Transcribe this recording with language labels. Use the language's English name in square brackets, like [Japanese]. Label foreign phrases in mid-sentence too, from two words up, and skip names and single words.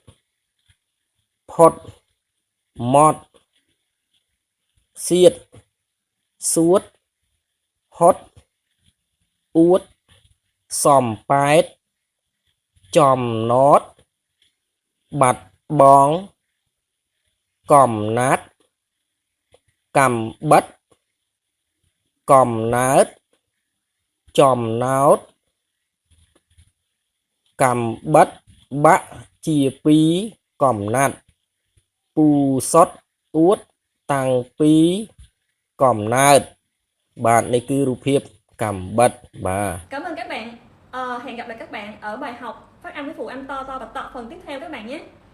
[Khmer] ផុតម៉ត់សៀតសួតហត់អួតសំប៉ែតចំណតបាត់បងកំណាត់កំបិតកំណើតចំណោត កំបិតបាក់ជា 2 កំណាត់ពូសុតអួតតាំងពី កំណើតបាទនេះគឺរូបភាពកំបិតបាទ [Vietnamese] Cảm ơn các bạn. Hẹn gặp lại các bạn ở bài học phát âm với phụ âm to to và tọ phần tiếp theo các bạn nhé.